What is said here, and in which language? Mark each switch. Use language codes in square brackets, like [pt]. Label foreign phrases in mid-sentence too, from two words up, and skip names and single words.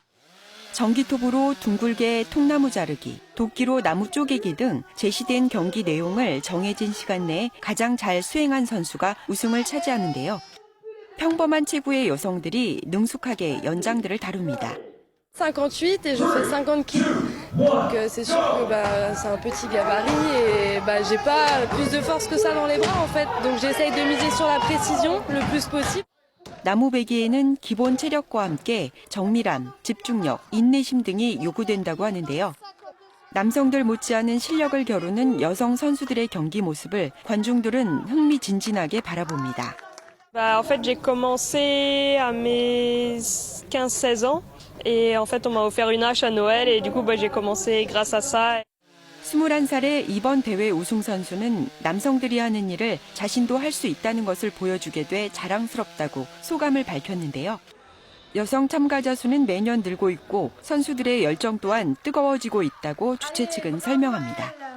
[ko] 전기톱으로 둥글게 통나무 자르기, 도끼로 나무 쪼개기 등 제시된 경기 내용을 정해진 시간 내에 가장 잘 수행한 선수가 우승을 차지하는데요. 평범한 체구의 여성들이 능숙하게 연장들을 다룹니다. [fr] 58 et je fais 50 kg. Donc c'est sûr que c'est un petit gabarit et j'ai pas plus de force que ça dans les bras en fait. Donc j'essaye de miser sur la précision le plus possible. [ko] 나무배기에는 기본 체력과 함께 정밀함, 집중력, 인내심 등이 요구된다고 하는데요. 남성들 못지않은 실력을 겨루는 여성 선수들의 경기 모습을 관중들은 흥미진진하게 바라봅니다. [fr] En fait, j'ai commencé à mes 15-16 ans et en fait, on m'a offert une hache à Noël et du coup, j'ai commencé grâce à ça. [ko] 21살의 이번 대회 우승 선수는 남성들이 하는 일을 자신도 할 수 있다는 것을 보여주게 돼 자랑스럽다고 소감을 밝혔는데요. 여성 참가자 수는 매년 늘고 있고 선수들의 열정 또한 뜨거워지고 있다고 주최 측은 설명합니다.